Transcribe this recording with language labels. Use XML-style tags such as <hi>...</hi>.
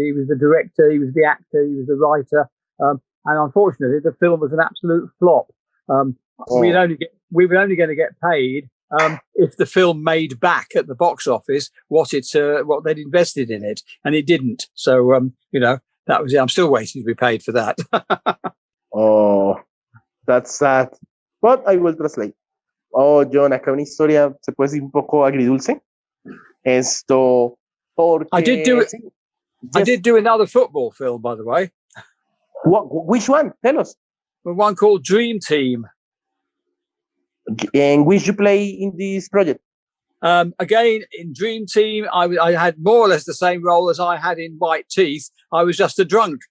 <en>He was the director, he was the actor, he was the writer, and unfortunately, the film was an absolute flop. We were only going to get paid if the film made back at the box office what they'd invested in it, and it didn't. So that was it. I'm still waiting to be paid for that. Oh, that's sad. But I will translate.</en> <es>Oh, John, acá una historia se puede decir un poco agridulce. Porque</es> <en>I did do it. Yes. I did do another football film, by the way. Which one? Tell us. One called Dream Team. And which you play in this project? Again, in Dream Team, I had more or less the same role as I had in White Teeth. I was just a drunk.</en>